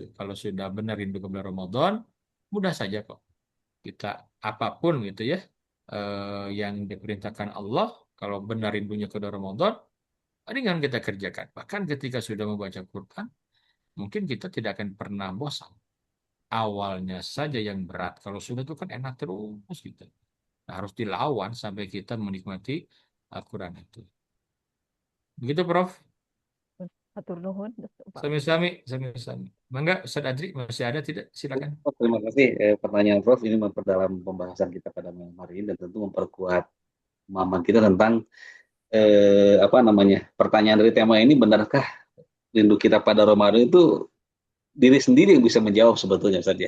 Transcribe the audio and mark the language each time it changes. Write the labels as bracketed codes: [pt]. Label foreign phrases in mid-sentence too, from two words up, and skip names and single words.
[id] Kalau sudah benar rindu kepada Ramadan, mudah saja kok kita apapun gitu ya yang diperintahkan Allah, kalau benar rindunya ke Ramadan, ringan kita kerjakan. Bahkan ketika sudah membaca Quran, mungkin kita tidak akan pernah bosan. Awalnya saja yang berat, kalau sudah itu kan enak terus gitu. Nah, harus dilawan sampai kita menikmati Al-Quran itu. Begitu Prof. [su] Atur nuhun, Pak Ustaz. Sami-sami, sami-sami. Mangga, [id] Ustaz Adri masih ada tidak? Silakan. Oh, terima kasih pertanyaan Prof. Ini memperdalam pembahasan kita pada malam hari ini dan tentu memperkuat pemahaman kita tentang apa namanya, pertanyaan dari tema ini, benarkah rindu kita pada Ramadan itu diri sendiri yang bisa menjawab sebetulnya saja.